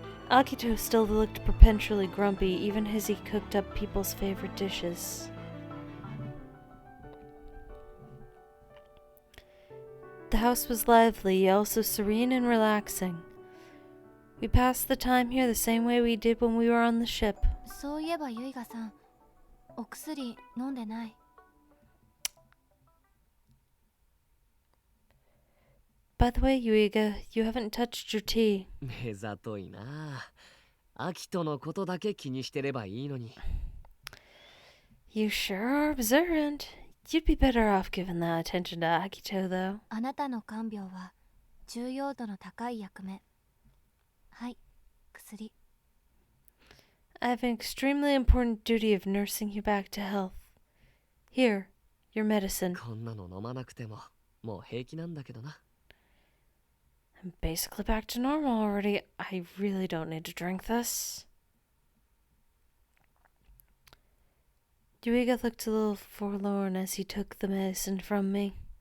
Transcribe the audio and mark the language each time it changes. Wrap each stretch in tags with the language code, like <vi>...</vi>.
<en>Akito still looked perpetually grumpy, even as he cooked up people's favorite dishes. The house was lively, also serene and relaxing. We passed the time here the same way we did when we were on the ship.</en> <ja>そういえばユイガさん、お薬飲んでない。</ja> <en>By the way, Yuiga, you haven't touched your tea.</en> <ja>目ざといな。アキトのことだけ気にしてればいいのに。</ja> <en>You sure are observant. You'd be better off giving that attention to Akito, though.</en> <ja>あなたの看病は重要度の高い役目。はい、薬。</ja> <en>I have an extremely important duty of nursing you back to health. Here, your medicine.</en> <ja>こんなの飲まなくてももう平気なんだけどな。</ja> <en>I'm basically back to normal already. I really don't need to drink this. Yuiga looked a little forlorn as he took the medicine from me.</en>